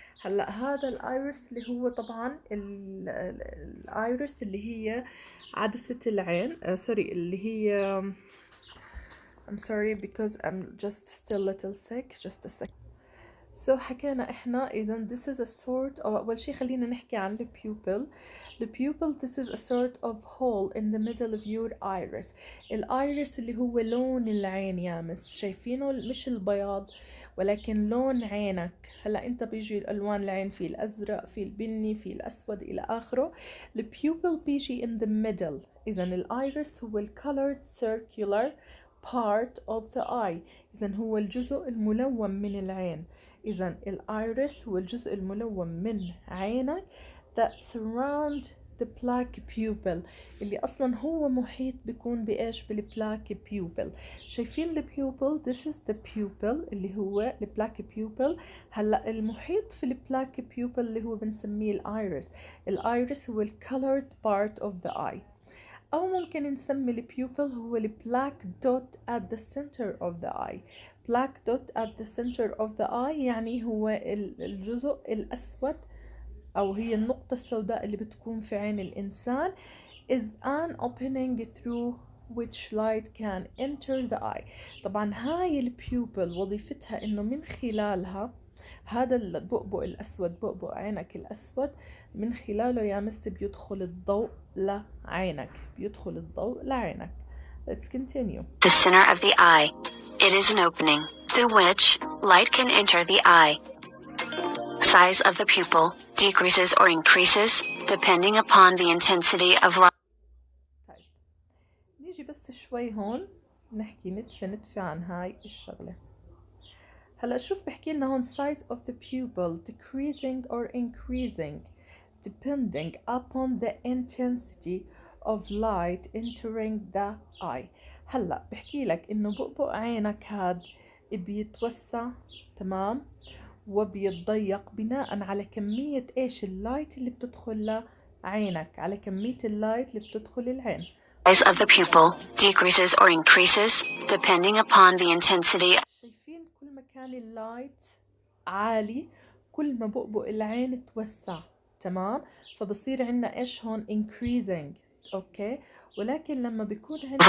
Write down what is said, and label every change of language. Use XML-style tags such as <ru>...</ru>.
<ar>هلا هذا الايرس اللي هو طبعا الايرس اللي هي عدسة العين سوري اللي هي</ar> <en>I'm sorry because I'm just still little sick. Just a second.</en> <ar>So حكينا احنا اذا</ar> <en>this is a sort of</en> <ar>اول شيء خلينا نحكي عن</ar> <en>the pupil. The pupil this is a sort of hole in the middle of your iris.</en> <ar>الايرس اللي هو لون العين يا مس، شايفينه؟ مش البياض ولكن لون عينك. هلا انت بيجي الالوان العين في الازرق في البني في الاسود الى اخره.</ar> <en>The pupil بيجي in the middle.</en> <ar>اذا الايرس هو</ar> <en>colored circular part of the eye.</en> <ar>اذا هو الجزء الملون من العين. إذا الإيرس هو الجزء الملون من عينك</ar> <en>that surround the black pupil</en> <ar>اللي أصلا هو محيط بيكون بإيش؟ بالبلاك pupil. شايفين البيوبل؟</ar> <en>this is the pupil</en> <ar>اللي هو البلاك pupil. هلا المحيط في البلاك pupil اللي هو بنسميه الإيرس. الإيرس هو</ar> <en>colored part of the eye.</en> <ar>أو ممكن نسمي البيوبل هو البلاك دوت</ar> <en>at the center of the eye. black dot at the center of the eye</en> <ar>يعني هو الجزء الأسود أو هي النقطة السوداء اللي بتكون في عين الإنسان</ar> <en>is an opening through which light can enter the eye.</en> <ar>طبعا هاي البيوبل وظيفتها إنه من خلالها هذا البؤبؤ الأسود، بؤبؤ عينك الأسود، من خلاله يا مس بيدخل الضوء لعينك، بيدخل الضوء لعينك.</ar> <en>Let's continue. The center of the eye. It is an opening through which light can enter the eye. Size of the pupil decreases or increases depending upon the intensity of light.</en> <ar>طيب نيجي بس شوي هون نحكي نتفة عن هاي الشغلة. هلا شوف بحكي لنا هون</ar> <en>size of the pupil decreasing or increasing depending upon the intensity of light entering the eye.</en> <ar>هلا بحكي لك انه بؤبؤ عينك هاد بيتوسع، تمام، وبيتضيق بناء على كمية ايش؟ اللايت اللي بتدخل لعينك، على كمية اللايت اللي بتدخل العين.</ar> <en>Size of the pupil decreases or increases depending upon the intensity.</en> <ar>شايفين كل ما كان اللايت عالي كل ما بؤبؤ العين توسع، تمام، فبصير عنا ايش هون؟ increasing. اوكي، ولكن لما بيكون عندنا</ar>